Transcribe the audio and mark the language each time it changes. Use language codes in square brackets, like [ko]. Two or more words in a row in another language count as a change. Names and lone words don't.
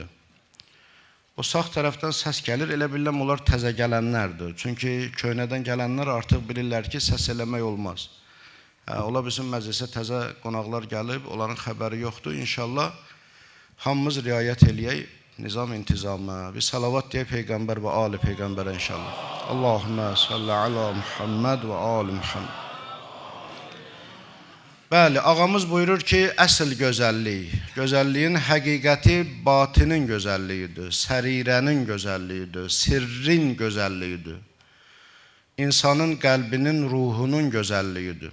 [az] O sağ tərəfdən səs gəlir, elə biləm onlar təzə gələnlərdir. Çünki köynədən gələnlər artıq bilirlər ki, səs eləmək olmaz. Ola bizim məclisə təzə qonaqlar gəlib, onların xəbəri yoxdur. İnşallah hamımız riayət eləyək. Nizam intizamı. [tr] Bir salavat diye peygamber ve ali peygambere inşallah. [ar] اللهم صل على محمد وآل محمد. [az] Bəli, ağamız buyurur ki, əsl gözəllik. Gözəlliyin həqiqəti batinin gözəlliyidir. Sərirənin gözəlliyidir. Sirrin gözəlliyidir. İnsanın qəlbinin, ruhunun gözəlliyidir.